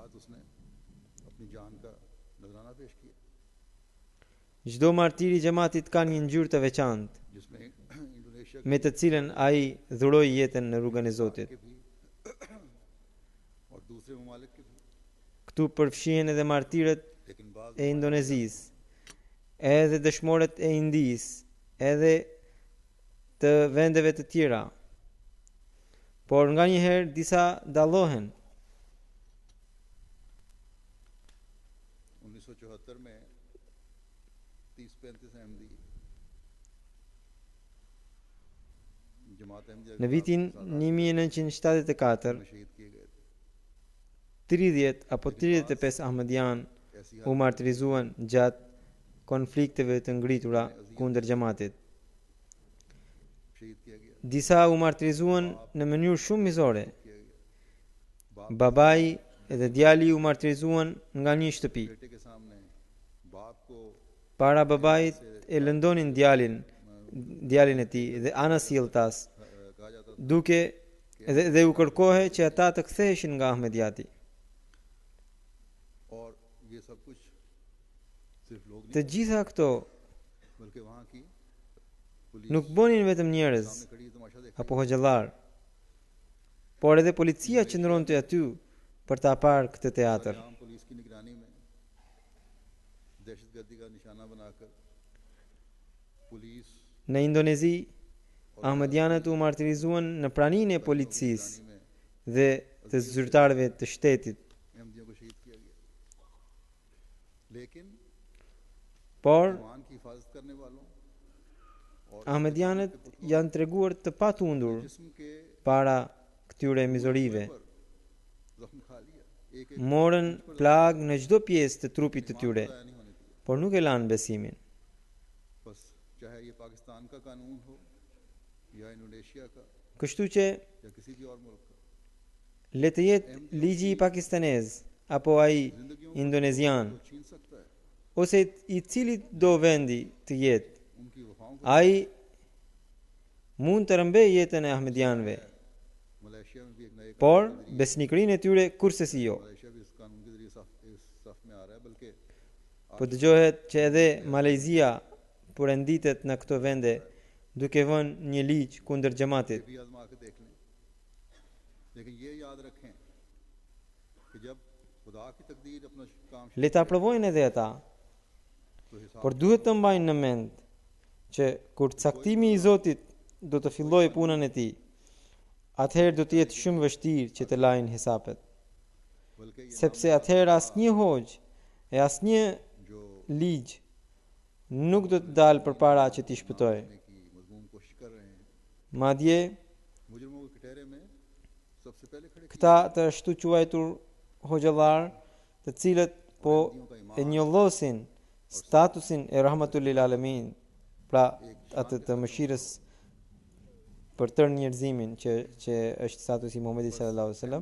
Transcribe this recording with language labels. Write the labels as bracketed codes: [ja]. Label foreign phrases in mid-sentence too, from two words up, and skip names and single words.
[sq] Çdo martir i xhamatit ka një ngjyrë të veçantë, me të cilën ai dhuroi jetën në rrugën e Zotit. Këtu përfshihen edhe martirët [ur] لیکن باز [sq] e Indonezisë, edhe dëshmorët e Indisë, edhe të vendeve të tjera. Por nga njëherë disa dallohen. [ur] 1974 میں 30-35 احمدی جماعت احمدیہ [sq] Në vitin 1974, [ur] میں شہید کیے گئے تھے [sq] 30 apo 35 Ahmadian ऐसी u martirizuan gjatë konflikteve të ngritura kundër xhamatit. [ur] شہید کیا گیا [sq] Disa u martirizuan në mënyrë shumë mizore. [ur] کیا گیا [sq] Babai dhe djali u martirizuan nga një shtëpi. [ur] بیٹے کے سامنے باپ کو [sq] Para babait e lëndonin djalin e tij dhe anasjelltas, [ur] کہا جاتا تھا [sq] duke dhe u kërkohej që ata të ktheheshin nga Ahmediati. [ur] اور یہ سب کچھ صرف لوگ [sq] Të gjitha këto [ur] نہیں بلکہ وہاں کی پولیس [sq] nuk bënin vetëm njerëz [ur] سامنے کھڑی تماشا دیکھ [sq] apo hoxhallar, por edhe policia qëndronte aty për ta parë këtë teatr. [ur] عام پولیس کی نگرانی میں دہشتگردی کا نشانہ بناکر پولیس [sq] Në Indonezi, Ahmedianët u martirizuan në praninë e policisë में dhe të zyrtarëve të shtetit, [ur] احمدیوں کو شہید کیا گیا لیکن por ایمان کی حفاظت کرنے والوں اور [sq] Ahmedianët janë treguar të patundur [ur] جسم کے [sq] para këtyre mizorive. [ur] پر زخم کھا لیا ایک [sq] Morën plag në çdo pjesë të trupit të tyre, [ur] ضائع نہیں ہونے دیا [sq] por nuk e lanë besimin. [ur] بس چاہے یہ پاکستان کا قانون ہو یا انڈونیشیا کا [sq] Kështu që [ur] یا کسی بھی اور ملک کا [sq] le të jetë ligji i pakistanez apo ai indonezian [ur] تو چھین سکتا ہے [sq] ose i cili do vendi të jetë, [ur] ان کی وفاؤں کو [sq] ai mund të rëmbej jetën e ahmedianëve, [ur] ملیشیا میں بھی ایک نئے [sq] por besnikërinë e tyre kursesi jo. [ur] ملیشیا بھی اس قانون کے ذریعے اس صف میں آ رہا ہے بلکہ [sq] Po dëgjohet që edhe Malezia po renditet në këto vende duke vënë një ligj kundër ये xhamatit. [ur] بھی آزما کے دیکھ لیں لیکن یہ یاد رکھیں کہ جب خدا کی تقدیر اپنا کام [sq] Le ta provojnë edhe ata, [ur] تو حساب [sq] por duhet të mbajnë në mend që kur caktimi i Zotit do të fillojë punën e tij, atëherë do të jetë shumë vështirë që të lajnë hesapet, [ur] بلکہ یہ [sq] sepse atëherë asnjë hoxh e asnjë जो ligj nuk do të dalë përpara që t'i shpëtojë. [ur] کرنے کی مذموم کوشش کر رہے ہیں Madje مجرموں کے کٹہرے میں سب سے پہلے کھڑے [sq] këta të ashtu quajtur hoxhallar, të cilët po e njollosin statusin e [ar] رحمة للعالمين, [sq] pra atë të mëshirës për tërë njerëzimin që është statusi i Muhamedit [ar] صلى الله عليه وسلم,